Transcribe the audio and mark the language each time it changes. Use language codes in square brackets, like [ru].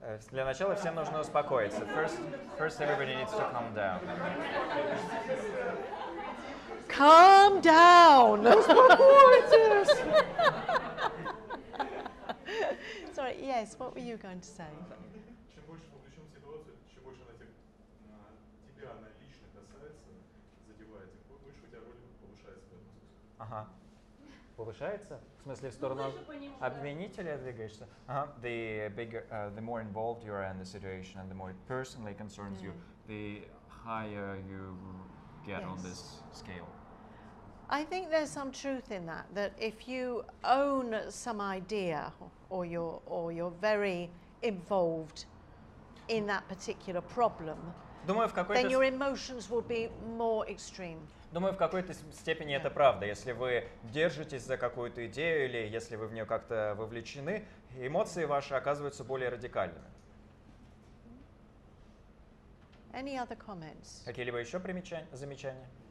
[ru] Для начала всем нужно успокоиться. [en] First everybody needs to calm down. Calm down! [ru] Успокойтесь! [en] Sorry, yes, what were you going to say? [ru] Чем больше вовлечен в ситуацию, чем больше она тебя она лично касается, задевает, тем больше у тебя роль повышается в этом смысле. Ага. Повышается? В смысле, в сторону обвинителя двигаешься? Ага. [en] The more involved you are in the situation and the more it personally concerns you, the higher you get on this scale. I think there's some truth in that if you own some idea or you're very involved in that particular problem, then your emotions will be more extreme. [ru] Думаю, в какой-то степени это правда. Если вы держитесь за какую-то идею или если вы в нее как-то вовлечены, эмоции ваши оказываются более радикальными. [en] Any other comments? [ru] Какие-либо еще замечания?